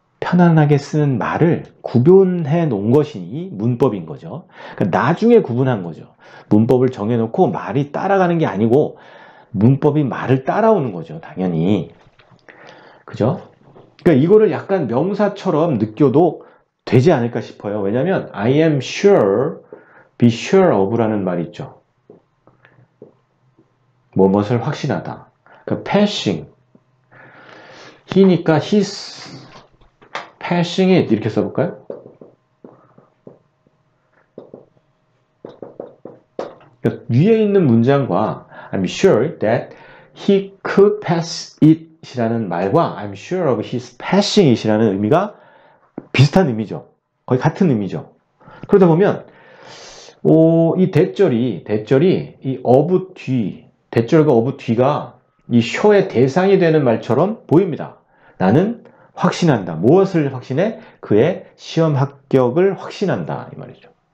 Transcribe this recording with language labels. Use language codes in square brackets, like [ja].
[ko] 편안하게 쓰는 말을 구분해 놓은 것이 문법인 거죠. 그러니까 나중에 구분한 거죠. 문법을 정해놓고 말이 따라가는 게 아니고 문법이 말을 따라오는 거죠. 당연히. 그죠? 그러니까 이거를 약간 명사처럼 느껴도 되지 않을까 싶어요. 왜냐하면 [en] I am sure, be sure of라는 [ko] 말이 있죠. 무엇을 확신하다. 그러니까 passing. [en] he니까 he's passing it [ko] 이렇게 써볼까요? 그러니까 위에 있는 문장과 [en] I'm sure that he could pass it [ko] 이라는 말과 [en] I'm sure of his passing it [ko] 이라는 의미가 비슷한 의미죠. 거의 같은 의미죠. 그러다 보면 이 대절이 이 of 뒤, 대절과 of 뒤가 이 sho의 대상이 되는 말처럼 보입니다. 나는 확신한다. 무엇을 확신해? 그의 시험 합격을 확신한다. 이 말이죠.